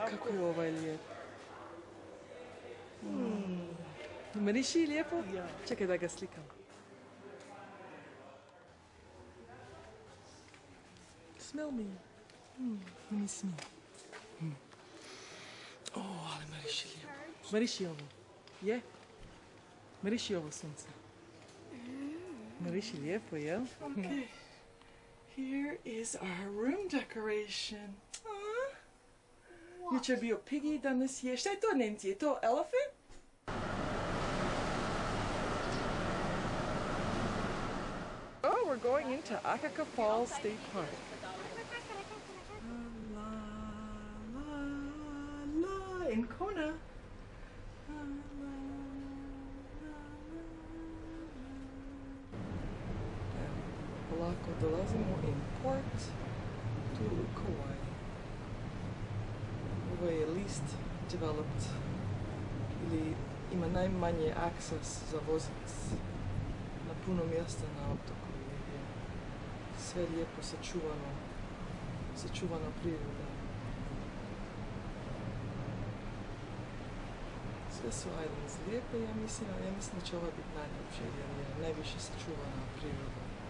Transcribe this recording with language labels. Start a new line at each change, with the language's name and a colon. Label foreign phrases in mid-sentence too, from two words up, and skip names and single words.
Croatian: ovaj lijep. Miriši lijepo? Ja. Čekaj da ga slikam.
English: Smell me. Let me smell.
Croatian: Ali miriši lijepo. Miriši ovo. Je? Miriši ovo sunce. Miriši lijepo, jel?
English: Okay. Here is our room decoration.
Croatian: Jučer bio Piggy, danas je... Šta je to, Nancy? Je to elephant?
English: Oh, we're going into Akaka Falls State Park. La, la, la, in Kona. La, la, la, la.
Croatian: Polako dolazimo
English: in port to
Croatian: Kauai. Ovo je
English: least developed
Croatian: ili ima najmanje access za vozit na puno mjesta na otoku. Je sve lijepo sačuvana priroda. Sve su islands lijepe, ja mislim da će ova biti najljepše jer je najviše sačuvana priroda.